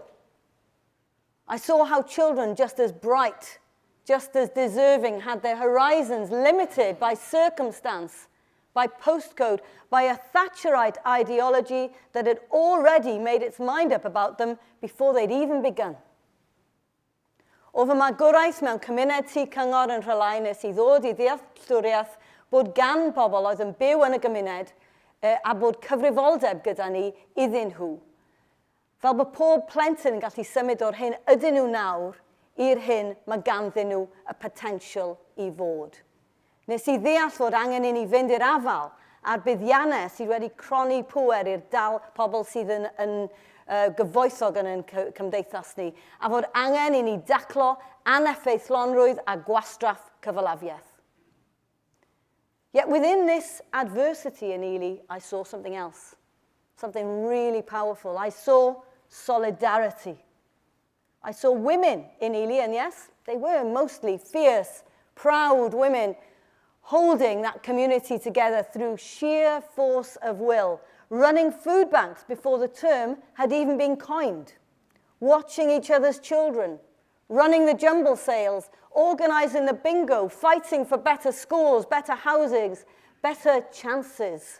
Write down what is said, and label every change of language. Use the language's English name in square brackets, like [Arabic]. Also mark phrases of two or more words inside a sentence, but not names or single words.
[English] I saw how children just as bright, just as deserving, had their horizons limited by circumstance, by postcode, by a Thatcherite ideology that had already made its mind up about them before they'd even begun. [Welsh] O fy magwraeth mewn cymuned tŷ cyngor yn Rhylau nes I ddod I ddealltwriaeth bod gan bobl oedd yn byw yn y gymuned a bod cyfrifoldeb gyda ni iddyn nhw. Fel bod pob plentyn yn gallu symud o'r hyn ydyn nhw nawr i'r hyn mae ganddyn nhw y potensial I fod. Nes I ddeall fod angen I ni fynd i'r afal a'r buddiannau sydd wedi croni pŵer i'r pobl sydd yn gyfoethog yn cymdeithas ni, a fod angen I ni daclo aneffeithlonrwydd a gwastraff cyfalafiaeth. [English] Yet within this adversity in Ely, I saw something else, something really powerful. I saw solidarity. I saw women in Ely, and yes, they were mostly fierce, proud women holding that community together through sheer force of will, running food banks before the term had even been coined, watching each other's children, running the jumble sales, organising the bingo, fighting for better schools, better housings, better chances.